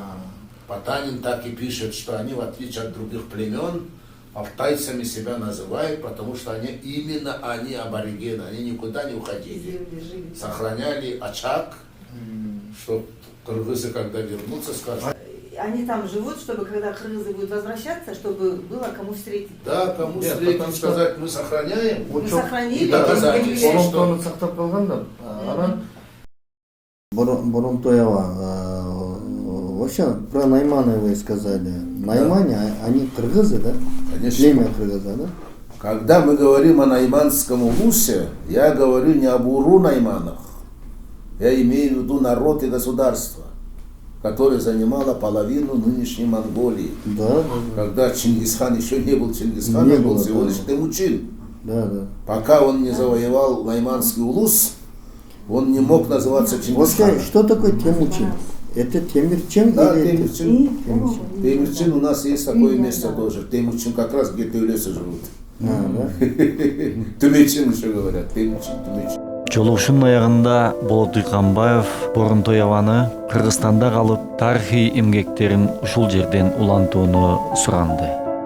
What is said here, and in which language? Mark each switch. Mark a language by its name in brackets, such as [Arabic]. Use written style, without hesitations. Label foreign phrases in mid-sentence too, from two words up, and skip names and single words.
[Russian] Потанин так и пишет, что они, в отличие от других племен, алтайцами себя называют, потому что именно они аборигены, они никуда не уходили. Сохраняли очаг, что кыргызы, когда вернутся, скажут. Они там живут, чтобы когда кыргызы будут возвращаться, чтобы было кому встретить. Да, кому встретить, сказать, мы сохраняем. Мы сохранили. И доказательства. [Kyrgyz] Олоңтону сактап калган да. Анан Боронтой аба, [Russian] вообще про Найманы вы сказали. Наймане, они кыргызы, да? Конечно. Племя кыргыза, да? Когда мы говорим о найманском улусе, я говорю не об уру-найманах. Я имею в виду народ и государство, которое занимало половину нынешней Монголии. Да. Когда Чингисхан еще не был Чингисханом, Не был было, всего да. лишь Темучин. Да. Пока он не завоевал найманский улус, он не мог называться Вообще, Чингисханом. что такое Темучин? Это Темирчен? Да, или это- Темучин. Темучин у нас есть такое место тоже. Темучин как раз где-то в лесе живут. Да. Тумечин еще говорят. Темучин. [Kyrgyz] Жолугушунун аягында Болот Дыйканбаев Боронтой абаны Кыргызстанда калып тарыхый эмгектерин ушул жерден улантууну суранды.